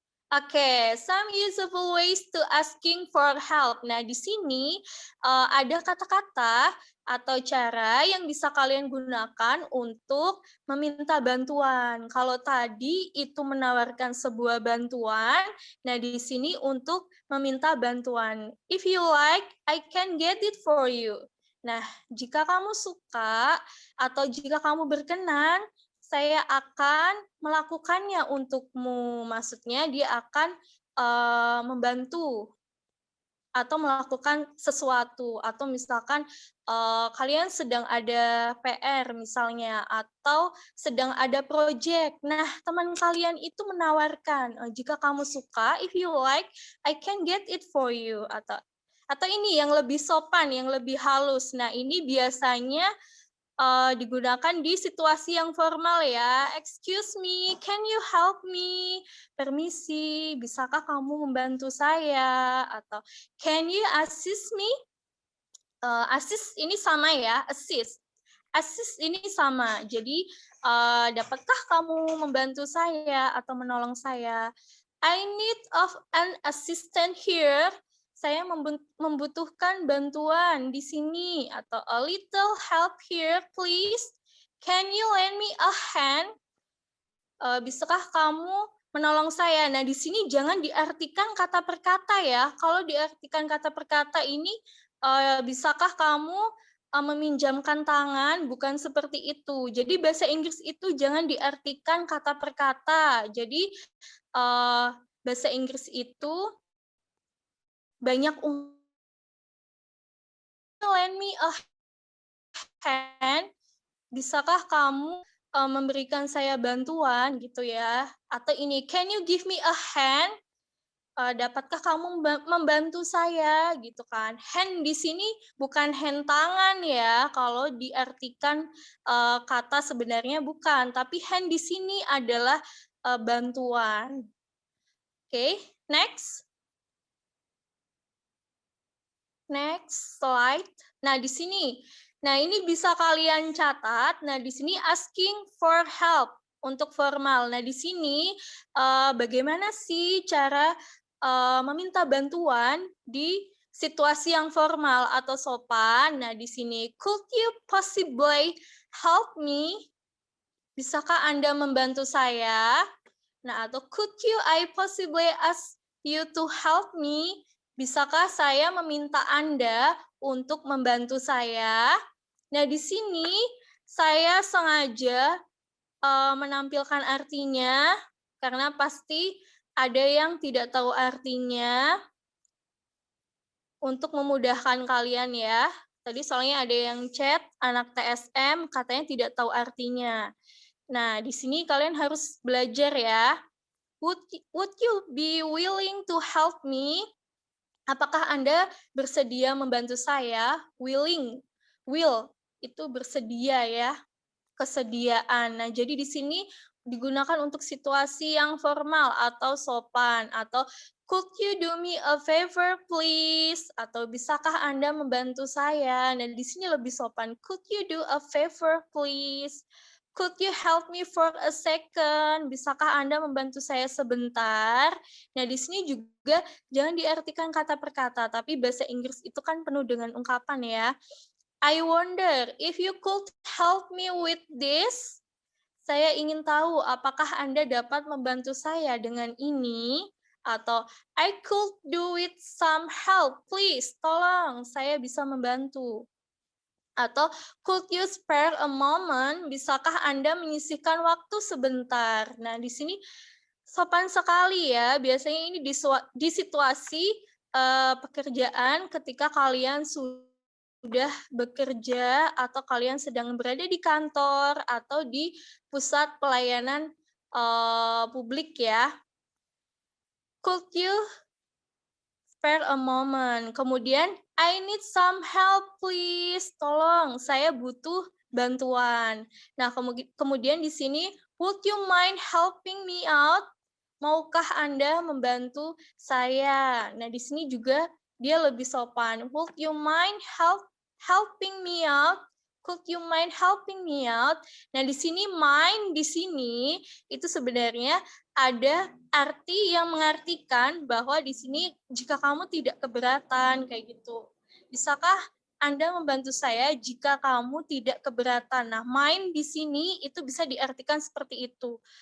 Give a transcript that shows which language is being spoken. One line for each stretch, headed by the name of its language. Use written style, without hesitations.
English: Oke, some useful ways to asking for help.
Indonesian: Nah, di sini ada kata-kata atau cara yang bisa kalian gunakan untuk meminta bantuan. Kalau tadi itu menawarkan sebuah bantuan, nah di sini untuk meminta bantuan.
English: If you like, I can get it for you.
Indonesian: Nah, jika kamu suka atau jika kamu berkenan, saya akan melakukannya untukmu. Maksudnya dia akan membantu atau melakukan sesuatu. Atau misalkan kalian sedang ada PR misalnya, atau sedang ada proyek. Nah, teman kalian itu menawarkan, jika kamu suka,
English: if you like, I can get it for you.
Indonesian: Atau ini yang lebih sopan, yang lebih halus. Nah, ini biasanya digunakan di situasi yang formal ya.
English: Excuse me, can you help me?
Indonesian: Permisi, bisakah kamu membantu saya?
English: Atau can you assist me? Assist
Indonesian: ini sama ya,
English: assist.
Indonesian: Assist ini sama. Jadi dapatkah kamu membantu saya atau menolong saya?
English: I need of an assistant here.
Indonesian: Saya membutuhkan bantuan di sini, atau
English: a little help here, please. Can you lend me a hand?
Indonesian: Bisakah kamu menolong saya? Nah, di sini jangan diartikan kata per kata ya. Kalau diartikan kata per kata ini, bisakah kamu meminjamkan tangan? Bukan seperti itu. Jadi bahasa Inggris itu jangan diartikan kata per kata. Jadi bahasa Inggris itu banyak
English: lend me a hand,
Indonesian: bisakah kamu memberikan saya bantuan gitu ya? Atau ini,
English: can you give me a hand?
Indonesian: Dapatkah kamu membantu saya gitu kan? Hand di sini bukan hand tangan ya, kalau diartikan kata sebenarnya bukan, tapi hand di sini adalah bantuan.
English: Oke, next. Next slide.
Indonesian: Nah, di sini. Nah, ini bisa kalian catat. Nah, di sini
English: asking for help
Indonesian: untuk formal. Nah, di sini bagaimana sih cara meminta bantuan di situasi yang formal atau sopan? Nah, di sini
English: could you possibly help me?
Indonesian: Bisakah Anda membantu saya? Nah, atau
English: could you I possibly ask you to help me?
Indonesian: Bisakah saya meminta Anda untuk membantu saya? Nah, di sini saya sengaja menampilkan artinya, karena pasti ada yang tidak tahu artinya untuk memudahkan kalian ya. Tadi soalnya ada yang chat, anak TSM katanya tidak tahu artinya. Nah, di sini kalian harus belajar ya.
English: Would you be willing to help me?
Indonesian: Apakah Anda bersedia membantu saya? Willing, will itu bersedia ya, kesediaan. Nah, jadi di sini digunakan untuk situasi yang formal atau sopan, atau
English: Could you do me a favor, please?
Indonesian: Atau bisakah Anda membantu saya? Nah, di sini lebih sopan.
English: Could you do a favor, please? Could you help me for a second?
Indonesian: Bisakah Anda membantu saya sebentar? Nah, di sini juga jangan diartikan kata per kata, tapi bahasa Inggris itu kan penuh dengan ungkapan ya.
English: I wonder if you could help me with this.
Indonesian: Saya ingin tahu apakah Anda dapat membantu saya dengan ini, atau
English: I could do with some help, please.
Indonesian: Tolong, saya bisa membantu.
English: Atau could you spare a moment?
Indonesian: Bisakah Anda menyisihkan waktu sebentar? Nah, di sini sopan sekali ya. Biasanya ini di situasi pekerjaan ketika kalian sudah bekerja atau kalian sedang berada di kantor atau di pusat pelayanan publik ya.
English: Could you spare a moment? Kemudian, I need some help please.
Indonesian: Tolong, saya butuh bantuan. Nah, kemudian di sini,
English: would you mind helping me out?
Indonesian: Maukah Anda membantu saya? Nah, di sini juga dia lebih sopan.
English: Would you mind helping me out? Could you mind helping me out?
Indonesian: Nah, di sini mind di sini itu sebenarnya ada arti yang mengartikan bahwa di sini jika kamu tidak keberatan kayak gitu. Bisakah Anda membantu saya jika kamu tidak keberatan? Nah, mind di sini itu bisa diartikan seperti itu.